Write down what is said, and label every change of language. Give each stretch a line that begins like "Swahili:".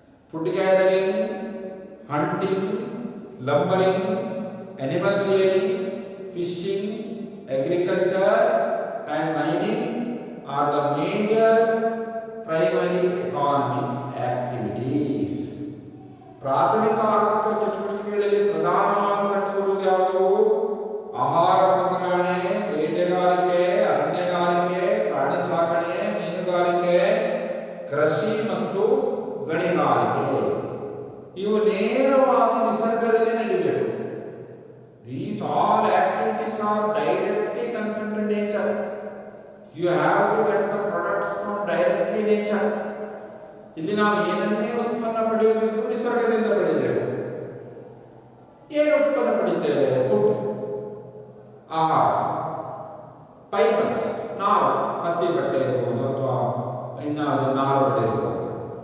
English: Food gathering, hunting, lumbering, animal rearing, fishing, agriculture and mining are the major primary economic activities.
Kannada: ಪ್ರಾಥಮಿಕ ಆರ್ಥಿಕ ಚಟುವಟಿಕೆಗಳಲ್ಲಿ ಪ್ರಧಾನವಾಗಿ ಕಂಡುಬರುವುದು ಯಾವುದು? ಆಹಾರ ಸಂಗ್ರಹಣೆ, ಬೇಟೆಗಾರಿಕೆ, ಅರಣ್ಯಗಾರಿಕೆ, ಪ್ರಾಣಿ ಸಾಕಣೆ, ಮೀನುಗಾರಿಕೆ, ಕೃಷಿ ಮತ್ತು ಗಣಿಗಾರಿಕೆ. ಇವು ನೇರವಾಗಿ ನಿಸರ್ಗದಲ್ಲಿ ನಡೀಬೇಕು.
English: These all activities are directly concerned to nature. You have to get the products from directly nature.
Kannada: ಇಲ್ಲಿ ನಾವು ಏನನ್ನೇ ಉತ್ಪನ್ನ ಪಡೆಯುವುದಿದ್ರು ನಿಸರ್ಗದಿಂದ ಪಡೆಯಬೇಕು. ಏನು ಉತ್ಪನ್ನ ಪಡಿತೇವೆ? ಫುಡ್, ಆಹಾರ. ಫೈಬರ್ಸ್, ನಾರು, ಹತ್ತಿ ಬಟ್ಟೆ ಇರ್ಬೋದು ಅಥವಾ ಇನ್ನಾವುದು ನಾರುಗಳು ಇರ್ಬೋದು.